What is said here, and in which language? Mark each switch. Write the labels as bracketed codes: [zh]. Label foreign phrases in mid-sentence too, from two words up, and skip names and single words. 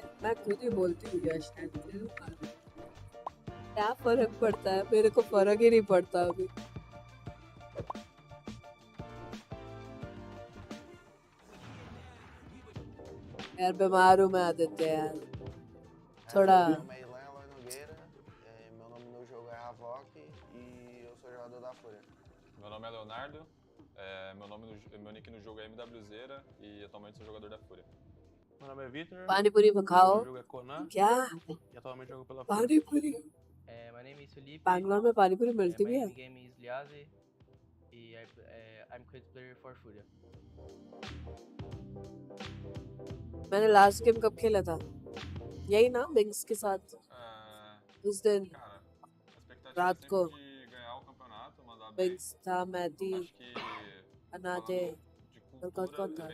[hi] मैं खुद ही बोलती हूँ यार शायद। क्या फर्क पड़ता है? मेरे को फर्क ही नहीं पड़ता अभी। यार बीमार हूँ मैं आदित्य यार। थोड़ा [pt] Meu nome no jogo é Havok e eu sou jogador da Fúria. Meu nome é Leonardo, meu nick no jogo é MWZera e atualmente sou jogador da Fúria. Meu nome é Victor. [hi] पानी पूरी खाओ। [pt] Meu jogo é Conan. [hi] क्या? [pt] E atualmente jogo pela [hi] पानी पूरी। [en] My name is Felipe. [hi] बैंगलोर में पानी पूरी मिलती भी [en] My [hi] है? [en] game is Liaze. I'm create player for Fúria. [hi] मैंने लास्ट गेम कब खेला था? यही ना बिंक्स के साथ उस दिन रात को बिंक्स था, मैं थी, अनाते और कौन था?